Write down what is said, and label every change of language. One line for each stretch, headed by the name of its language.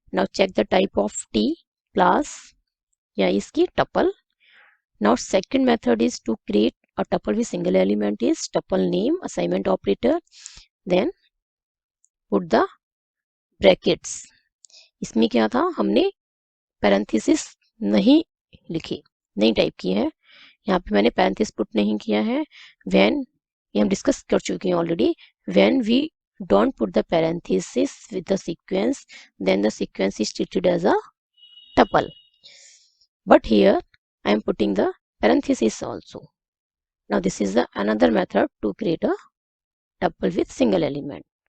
English: Now check the type of t, class या इसकी tuple. Now second method is to create a tuple with single element is tuple name, assignment operator, then put the brackets.
Hindi: इसमें क्या था? हमने parenthesis नहीं लिखी, नहीं type की है. यहाँ पे मैंने parenthesis पुट नहीं किया है. When ये हम डिस्कस कर चुके हैं already.
English: When we don't put the parenthesis with the sequence, then the sequence is treated as a tuple. But here I am putting the parenthesis also. Now this is another method to create a tuple with single element.